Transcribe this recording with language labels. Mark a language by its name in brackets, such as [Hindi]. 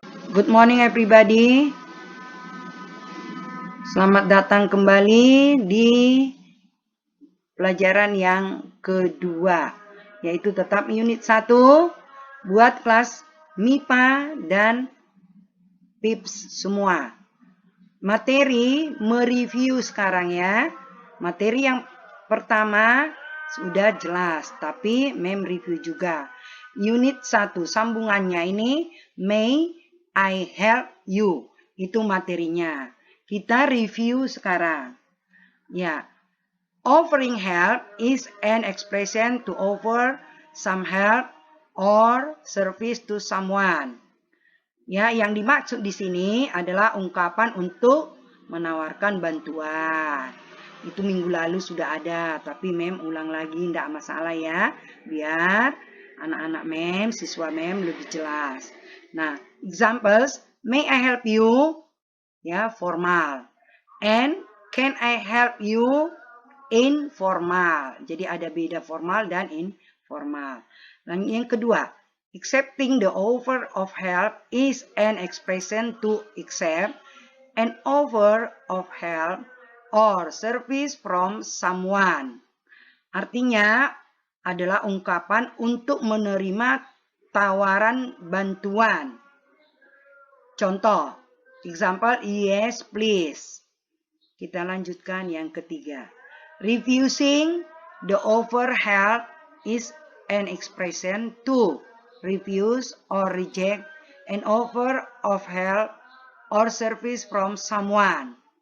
[English] Good morning everybody. [Indonesian] Selamat datang kembali di pelajaran yang kedua, yaitu tetap unit 1 buat kelas MIPA dan PIPS semua. Materi mereview sekarang ya. Materi yang pertama sudah jelas, tapi mem review juga. Unit 1 sambungannya ini, [English] May I help you? [Indonesian] Itu materinya. Kita review sekarang. Ya. [English] Offering help is an expression to offer some help or service to someone. [Indonesian] Ya, yang dimaksud di sini adalah ungkapan untuk menawarkan bantuan. Itu minggu lalu sudah ada, tapi mem ulang lagi, tidak masalah ya. Biar anak-anak mem, siswa mem lebih jelas. [English] Nah, examples, may I help you? Ya, formal. And can I help you? [Indonesian] Informal. Jadi ada beda formal dan informal. Dan yang kedua, [English] accepting the offer of help is an expression to accept an offer of help or service from someone. [Indonesian] Artinya adalah ungkapan untuk menerima tawaran bantuan. [English] Contoh, example, yes please. [Indonesian] Kita lanjutkan yang ketiga. [English] Refusing the offer help is an expression to refuse or reject an offer of help or service from someone.